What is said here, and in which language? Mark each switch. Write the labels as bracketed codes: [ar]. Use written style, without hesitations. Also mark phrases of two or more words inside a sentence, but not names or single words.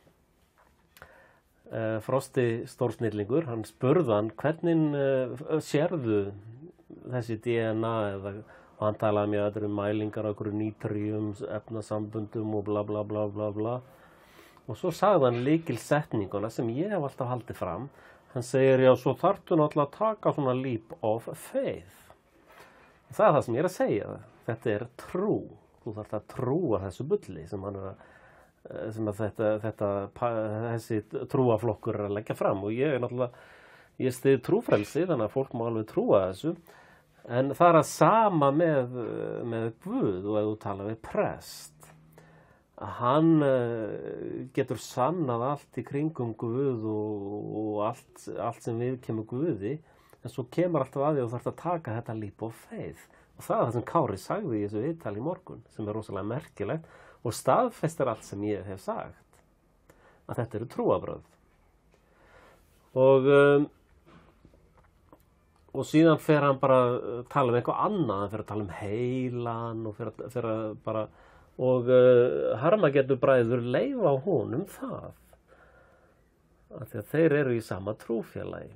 [is] Frosti stórsnillingur, hann spurði hann, hvernig sérðu þessi DNA og hann talaði mjög öðrum mælingar á einhverju nítríum, efnasamböndum og bla bla bla bla bla. Og svo sagði hann lykilsetninguna sem ég hef alltaf haldið fram. Hann segir, já, svo þarftu náttúrulega að taka svona [en] leap of faith. [is] Það er það sem ég er að segja. Þetta er trú. Þú þarft að trúa þessu bulli sem þessi trúaflokkur er að leggja fram. Og ég er náttúrulega, ég styð trúfrelsi, þannig að fólk má alveg trúa þessu. En það er að sama með Guð og ef þú tala við prest. Hann getur sannað allt í kringum Guð og allt sem við kemur Guði, en svo kemur alltaf að því og þarf að taka þetta [en] leap of faith. [is] Og það er það sem Kári sagði í þessu viðtali í morgun, sem er rosalega merkilegt og staðfestir allt sem ég hef sagt, að þetta eru trúarbrögð. Og síðan fer hann bara að tala um eitthvað annað, hann fer að tala um heilan og fer að bara og Harmagetu bræður leyfa honum það af því að þeir eru í sama trúfélagi.